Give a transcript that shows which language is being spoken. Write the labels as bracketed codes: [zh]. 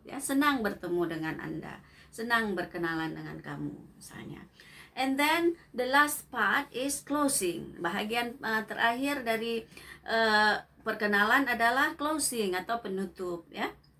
[id] Ya, senang bertemu dengan Anda. Senang berkenalan dengan kamu, misalnya. [en] And then the last part is closing. [id] Bahagian terakhir dari perkenalan adalah closing atau penutup, ya.